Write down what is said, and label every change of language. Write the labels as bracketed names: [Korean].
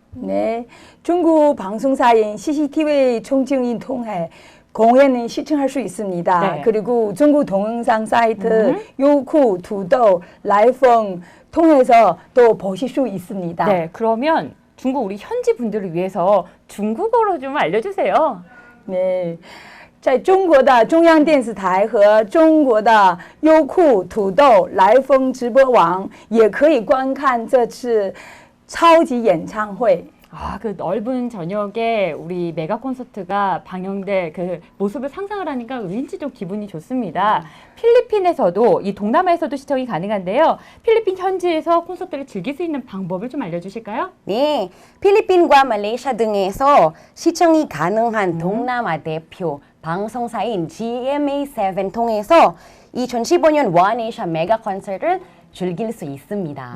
[Korean] 네, 중국 방송사인 CCTV 총증인 통해 공연을 시청할 수 있습니다. 네. 그리고 중국 동영상 사이트 요쿠, 두도, 라이펑 통해서 또 보실 수 있습니다. 네, 그러면 중국 우리 현지 분들을 위해서 중국어로 좀 알려주세요. [Chinese] 对，在中国的中央电视台和中国的优酷、土豆、来风直播网也可以观看这次超级演唱会。 [Korean] 아, 그 넓은 저녁에 우리 메가 콘서트가 방영될 그 모습을 상상을 하니까 왠지 좀 기분이 좋습니다. 필리핀에서도 이 동남아에서도 시청이 가능한데요. 필리핀 현지에서 콘서트를 즐길 수 있는 방법을 좀 알려주실까요? 네, 필리핀과 말레이시아 등에서 시청이 가능한 동남아 대표 방송사인 GMA7 통해서 2015년 원에이샤 메가 콘서트를 즐길 수 있습니다.